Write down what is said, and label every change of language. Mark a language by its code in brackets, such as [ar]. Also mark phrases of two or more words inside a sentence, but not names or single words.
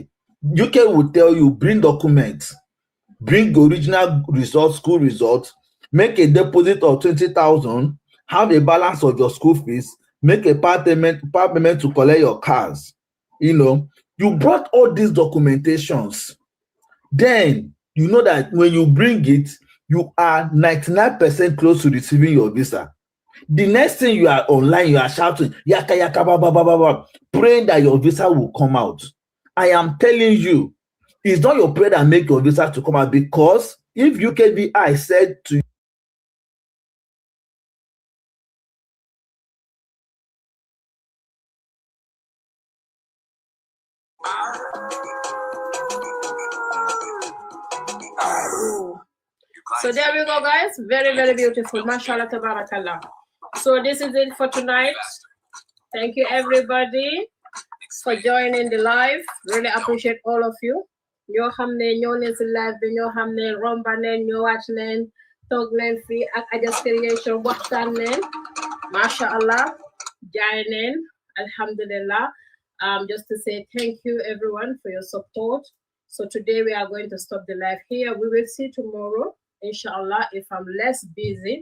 [en] UK will tell you, bring documents, bring the original results, school results, make a deposit of 20,000, have a balance of your school fees, make a part payment to collect your cars. You brought all these documentations. Then you know that when you bring it, you are 99% close to receiving your visa. The next thing you are online, you are shouting, yaka yaka ba ba ba ba ba, praying that your visa will come out. I am telling you, it's not your prayer that make your visa to come out, because if UKVI said to you, so there we go, guys. Very, very beautiful. [ar] ما شاء الله، تبارك الله. [en] So this is it for tonight. Thank you, everybody, for joining the live. Really appreciate all of you. [wo] Ñoo xamne ñoo ne ci live bi, ñoo xamne romba neen, ñoo wàcc neen, toog neen fii ak Adja's Creation waxtaan neen. Mashallah, jaay neen, alhamdulillah. [en] Just to say thank you, everyone, for your support. So today we are going to stop the live here. We will see tomorrow, inshallah, if I'm less busy.